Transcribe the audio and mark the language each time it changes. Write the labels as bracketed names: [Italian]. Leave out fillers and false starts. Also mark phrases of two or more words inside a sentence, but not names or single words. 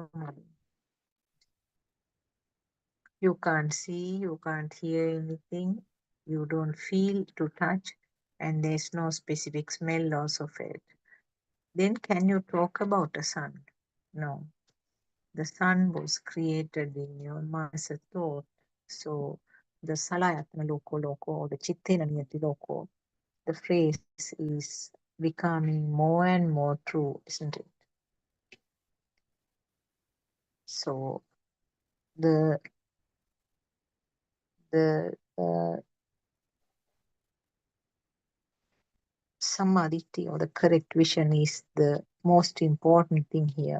[English] You can't see, you can't hear anything, you don't feel to touch, and there's no specific smell also felt. Then can you talk about a sun? No. The sun was created in your mind as a thought. So the [Pali] salayatna loko loko [English] or the [Pali] chittena niyati loko, [English] the phrase is becoming more and more true, isn't it? So the the samadhi or the correct vision is the most important thing here.